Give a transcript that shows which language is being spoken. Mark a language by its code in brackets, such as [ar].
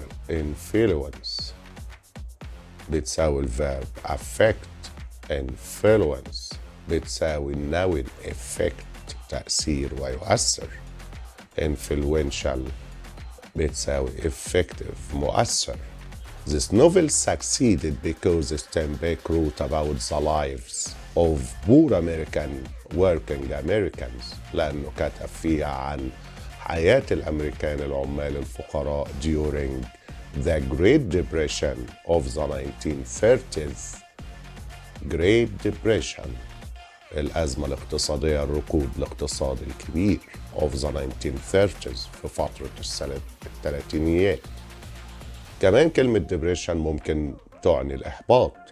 [ar] Influence بتساوي الفيرب affect. influence بتساوي النون effect، تأثير ويؤثر. influential بتساوي effective، مؤثر. [en] This novel succeeded because Steinbeck wrote about the lives of poor working Americans، [ar] لأنه كتب فيها عن حياة الأمريكان العمال الفقراء [en] during the Great Depression of the 1930s. [ar] Great Depression، الأزمة الاقتصادية، الركود الاقتصادي الكبير [en] of the 1930s، [ar] في فترة الثلاثينيات. كمان كلمة depression ممكن تعني الإحباط.